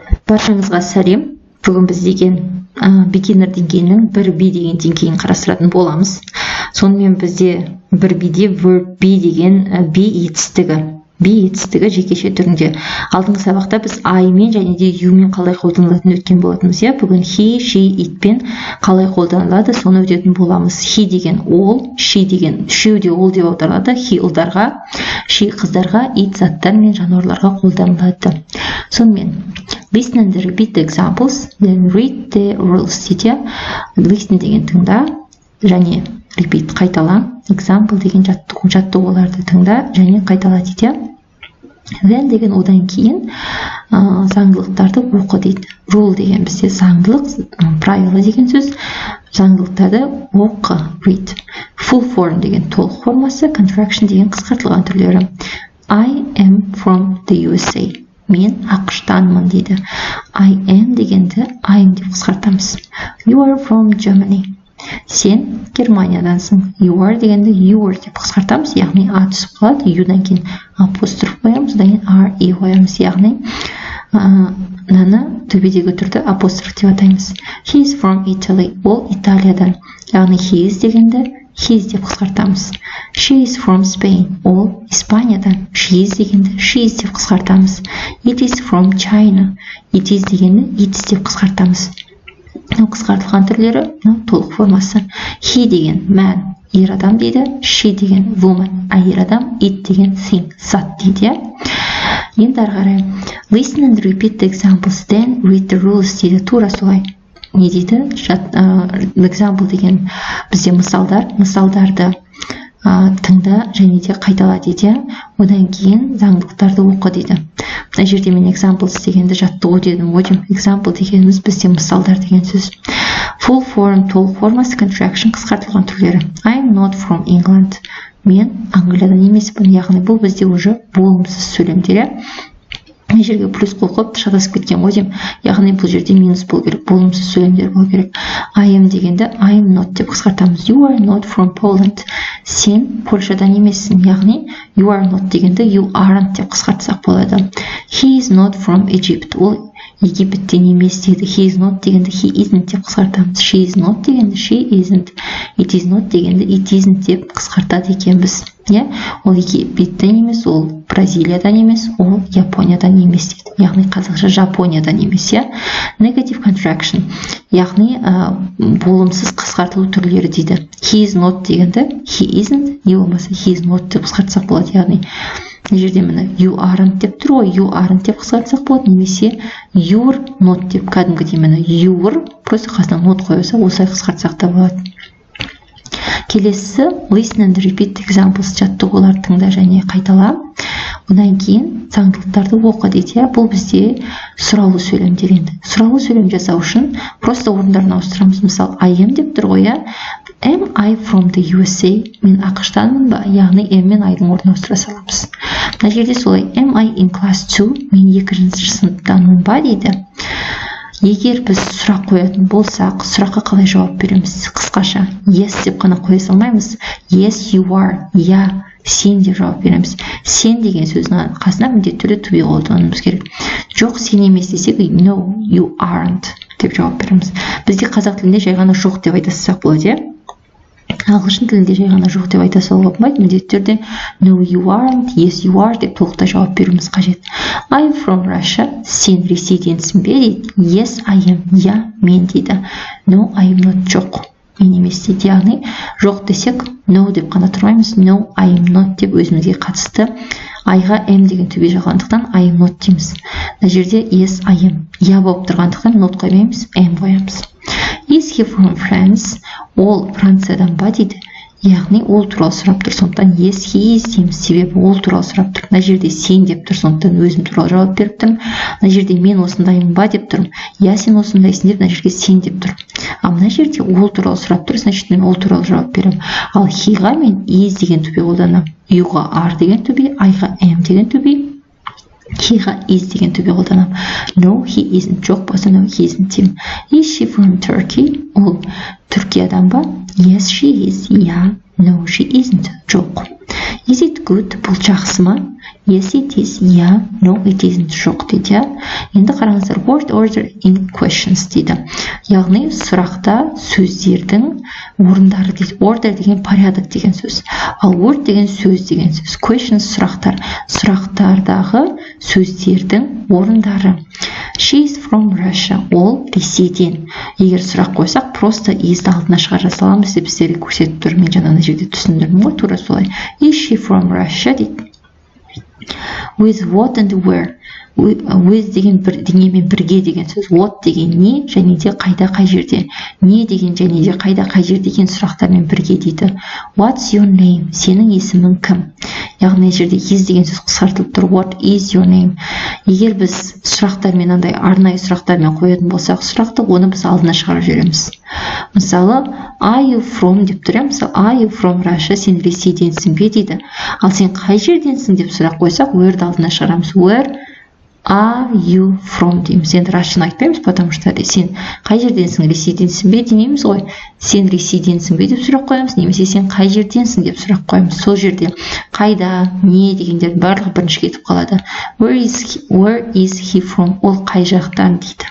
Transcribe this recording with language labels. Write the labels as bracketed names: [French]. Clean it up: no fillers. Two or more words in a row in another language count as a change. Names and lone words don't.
[Kazakh] Баршаңызға сәлем. Бүгін біз beginner деңгейінің 1B деген деңгейін қарастыратын боламыз. Сонымен бізде 1B'де [English] verb be [Kazakh] деген be етістігі жекеше түрінде. Алдыңғы сабақта біз I мен және де you мен қалай қолданылатынын өткен болатынбыз. Бүгін [English] he, she, it [Kazakh] пен қалай қолданылады, соны өтетін боламыз. He деген ол, she деген үшеу де ол деп аударылады. He ұлдарға, she қыздарға, it заттар мен жануарларға қолданылады. [English] Сонымен listen and repeat the examples, then read the rules дейді. [Kazakh] Listen деген тыңда, және repeat қайтала, example деген жаттығуларды тыңда және қайтала дейді. Then деген одан кейін заңдылықтарды оқы дейді. Rule деген бізде заңдылық, правила деген сөз. Заңдылықтарды оқы, read. [English] Full form [Kazakh] деген толық формасы, contraction деген қысқартылған түрлері. [English] I am from the USA. [Kazakh] Мен ақштанмын дейді. [English] I am дегенді I am [Kazakh] деп қысқартамыз. [English] You are from Germany. [Kazakh] Сен Германиядансың. [English] You are [Kazakh] дегенді [English] you are [Kazakh] деп қысқартамыз. Яғни а түсіп қалады. You-дан кейін апостроф қоямыз, одан кейін R-E қоямыз. Яғни наны төбедегі түрді апостроф деп атаймыз. [English] He is from Italy. [Kazakh] Ол Италиядан. Яғни [English] he is [Kazakh] дегенді his деп қысқартамыз. [English] She is from Spain. [Kazakh] Ол Испаниядан. [English] She is дегенді she is [Kazakh] деп қысқартамыз. [English] It is from China. It is дегенді it is [Kazakh] деп қысқартамыз. Қысқартылған түрлері толық формасы. He деген man, ер адам дейді. She деген woman, әйел адам. It деген thing, зат дейді. Енді ары қарай. [English] Listen and repeat the examples, then read the rules [Kazakh] дейді. Тура солай. Не дейді? Example деген бізде мысалдарды тыңда және де қайтала дейді. Одан кейін заңдылықтарды оқы дейді. Мына жерде мен examples дегенді жаттығу дедім. Example дегеніміз бізде мысалдар деген сөз. [English] Full form, [Kazakh] толық формасы, contraction қысқартылған түрлері. [English] I'm not from England. [Kazakh] Мен Англиядан емеспін. Яғни бұл бізде уже болымсыз сөйлемдер. Мына жерге плюс қосып шатасып кеткен ғой деймін. Яғни бұл жерде минус болу керек, болымсыз сөйлемдер болу керек. [English] I am дегенді I am not [Kazakh] деп қысқартамыз. [English] You are not from Poland. [Kazakh] Сен Польшадан емессің. Яғни [English] you are not [Kazakh] дегенді [English] you aren't [Kazakh] деп қысқартсақ болады. [English] He is not from Egypt. [Kazakh] Ол Египеттен емес дейді. [English] He is not дегенді he isn't [Kazakh] деп қысқартамыз. [English] She is not дегенді she isn't. It is not дегенді it isn't [Kazakh] деп қысқартады екенбіз. Ол Египеттен емес, ол Бразилиядан емес, ол Япониядан емес дейді. Яғни қазақша Жапониядан емес. [English] Negative contraction. [Kazakh] Яғни болымсыз қысқартылу түрлері дейді. [English] He is not дегенді he isn't, [Kazakh] не болмаса [English] he is not [Kazakh] деп қысқартсақ болады. Яғни мына жерде міне [English] you aren't [Kazakh] деп тұр ғой, [English] you aren't [Kazakh] деп қысқартсақ болады, немесе [English] you're not [Kazakh] деп кәдімгідей міне you're просто қасына not қойса осылай қысқартсақ та болады. [English] Келесі listen and repeat examples, [Kazakh] жаттығулар тыңда және қайтала. Одан кейін заңдылықтарды оқы дейді. Бұл бізде сұраулы сөйлемдер енді. Сұраулы сөйлем жасау үшін просто орындарын ауыстырамыз. Мысалы I am деп тұр ғой. [English] Am I from the USA? [Kazakh] Мен ақштанмын ба? Яғни am мен I-дың орнына ауыстыра саламыз. Мына жерде солай. Am I in class 2? Мен 2-ші сыныптанмын ба дейді. Егер біз сұрақ қоятын болсақ, сұраққа қалай жауап береміз? Қысқаша yes деп қана қоя салмаймыз. [English] Yes you are. [Kazakh] Я сен деп жауап береміз. Сен деген сөздің қасына міндетті түрде to be қолдануымыз керек. Жоқ, сен емес десек [English] no you aren't [Kazakh] деп жауап береміз. Бізде қазақ тілінде жай ғана жоқ деп айта салсақ болады. Ағылшын тілінде жай ғана жоқ деп айта салуға болмайды. Міндетті түрде [English] no you aren't, yes you are [Kazakh] деп толықтай жауап беруіміз қажет. [English] I'm from Russia. [Kazakh] Сен Ресейденсің бе дейді. [English] Yes I am. [Kazakh] Я мен дейді. [English] No I am not. [Kazakh] Жоқ, мен емес дейді. Яғни жоқ десек no деп қана тұрмаймыз. [English] No I am not [Kazakh] деп өзімізге қатысты I-ға am деген төбе жағылғандықтан [English] I am not [Kazakh] дейміз. Мына жерде [English] yes I am. [Kazakh] Я болып тұрғандықтан not қоймаймыз, am қоямыз. [English] Is he from France? [Kazakh] Ол Франциядан ба дейді. Яғни ол туралы сұрап тұр, сондықтан [English] yes he is [Kazakh] дейміз. Себебі ол туралы сұрап тұр. Мына жерде сен деп тұр, сондықтан өзім туралы жауап беріп тұрмын. Мына жерде мен осындаймын ба деп тұрмын. Я сен осындайсың деп, мына жерге сен деп тұр. Ал мына жерде ол туралы сұрап тұр, значит мен ол туралы жауап беремін. Ал he-ға мен is деген төбе қолданамын. You-ға are деген төбе, I-ға am деген төбе, he-ға is деген төбе қолданамын. [English] No, he isn't. [Kazakh] Жоқ болса [English] no, he isn't деймін. Is she from Turkey? [Kazakh] Ол Түркиядан ба? [English] Yes, she is. Yeah. No, she isn't. Жоқ. Is it good? [Kazakh] Бұл жақсы ма? [English] Yes, it is. Yeah. No, it isn't. [Kazakh] Жоқ дейді. Енді қараңыздар. [English] Word order in questions дейді. [Kazakh] Яғни сұрақта сөздердің орындары дейді. Order деген порядок деген сөз. Ал word деген сөз деген сөз. Questions сұрақтар. Сұрақтардағы сөздердің орындары. [English] She is from Russia. [Kazakh] Ол Ресейден. Егер сұрақ қойсақ, просто is-ді алдына шығара саламыз деп сіздерге көрсетіп тұр. Мен жаңа жерде түсіндірдім ғой, тура солай. [English] Is she from Russia дейді. With what and where. [Kazakh] With деген бірдеңемен бірге деген сөз. What деген не және де қайда қай жерде. Не деген және де қайда қай жерде деген сұрақтармен бірге дейді. [English] What's your name? [Kazakh] Сенің есімің кім? Яғни жерде is деген сөз қысқартылып тұр. [English] What is your name? [Kazakh] Егер біз сұрақтармен андай арнайы сұрақтармен қоятын болсақ, сұрақты оны біз алдына шығарып жібереміз. Мысалы, [English] are you from [Kazakh] деп тұр. Мысалы, [English] are you from Russia? [Kazakh] Сен Ресейденсің бе дейді. Ал сен қай жерденсің деп сұрақ қойсақ, where-ді алдына шығарамыз. [English] Where are you from [Kazakh] дейміз. Енді Russian айтпаймыз, [Russian] потому что [Kazakh] сен қай жерденсің, Ресейденсің бе демейміз ғой. Сен Ресейденсің бе деп сұрақ қоямыз, немесе сен қай жерденсің деп сұрақ қоямыз. Сол жерде қайда, не дегендер барлығы бірінші кетіп қалады. [English] Where is he from? [Kazakh] Ол қай жақтан дейді.